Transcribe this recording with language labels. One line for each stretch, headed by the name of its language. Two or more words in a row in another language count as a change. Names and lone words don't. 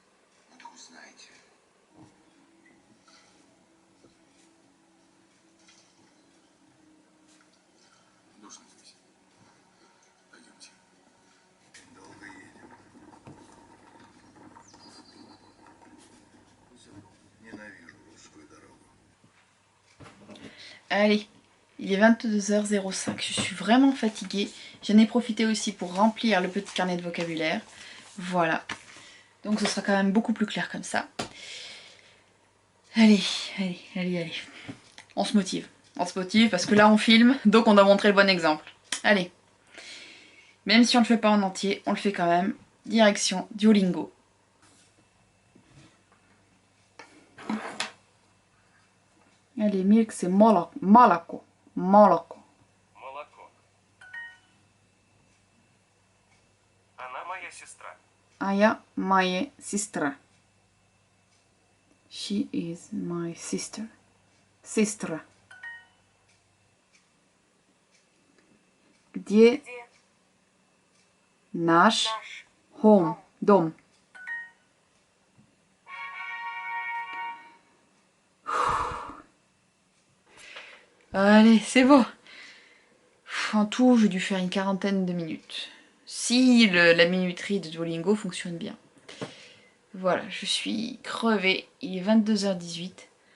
Russian: Ну так узнаете. Душно здесь. Пойдемте. Долго едем. Ненавижу русскую дорогу.
French: Allez. Il est 22h05, je suis vraiment fatiguée. J'en ai profité aussi pour remplir le petit carnet de vocabulaire. Voilà. Donc ce sera quand même beaucoup plus clair comme ça. Allez. On se motive. On se motive parce que là on filme, donc on doit montrer le bon exemple. Allez. Même si on ne le fait pas en entier, on le fait quand même. Direction Duolingo. Allez, milk c'est
Russian: молоко. Молоко. Молоко. Она моя сестра. Aya моя сестра.
English: She is my sister.
Russian: Сестра. Где наш home? Дом.
French: Allez, c'est bon. En tout, j'ai dû faire une quarantaine de minutes. Si la minuterie de Duolingo fonctionne bien. Voilà, je suis crevée. Il est 22h18.